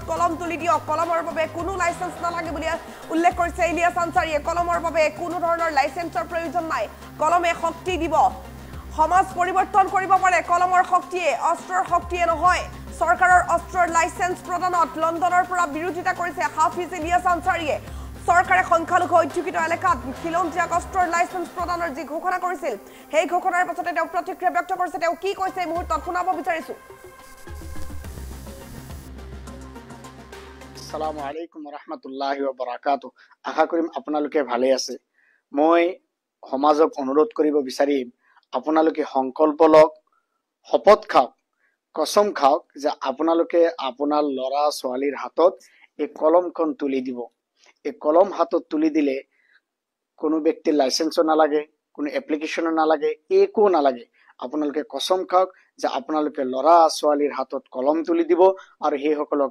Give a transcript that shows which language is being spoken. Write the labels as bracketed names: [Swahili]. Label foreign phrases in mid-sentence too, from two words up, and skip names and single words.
[Assamese] কলম তুলি দিয়ক কলমৰ বাবে কোনো লাইসেন্স নালাগে বুলি উল্লেখ কৰিছে ইলিয়াছ আনসাৰীয়ে কলমৰ বাবে কোনো ধৰণৰ লাইসেন্সৰ প্ৰয়োজন নাই কলমে শক্তি দিব সমাজ পৰিৱৰ্তন কৰিব পাৰে কলমৰ শক্তিয়ে অস্ত্ৰৰ শক্তিয়ে নহয় চৰকাৰৰ অস্ত্ৰৰ লাইসেন্স প্ৰদানত লণ্ডনৰ পৰা বিৰোধিতা কৰিছে হাফিজ ইলিয়াছ আনসাৰীয়ে চৰকাৰে সংখ্যালঘু অধ্যুষিত এলেকাত খিলঞ্জীয়াক অস্ত্ৰৰ লাইসেন্স প্ৰদানৰ যি ঘোষণা কৰিছিল সেই ঘোষণাৰ পাছতে তেওঁ প্ৰতিক্ৰিয়া ব্যক্ত কৰিছে তেওঁ কি কৈছে এই মুহূৰ্তত শুনাব বিচাৰিছো [Arabic] السلام عليكم رحمة الله وبركاته [Assamese] আশা কৰিম আপোনালোকে ভালে আছে মই সমাজক অনুৰোধ কৰিব বিচাৰিম আপোনালোকে সংকল্প লওক শপত খাওক কসম খাওক যে আপোনালোকে আপোনাৰ লৰা ছোৱালীৰ হাতত এই কলমখন তুলি দিব এই কলম হাতত তুলি দিলে কোনো ব্যক্তিৰ লাইসেন্সও নালাগে কোনো এপ্লিকেশনও নালাগে একো নালাগে আপোনালোকে কসম খাওক যে আপোনালোকে লৰা ছোৱালীৰ হাতত কলম তুলি দিব আৰু সেই সকলক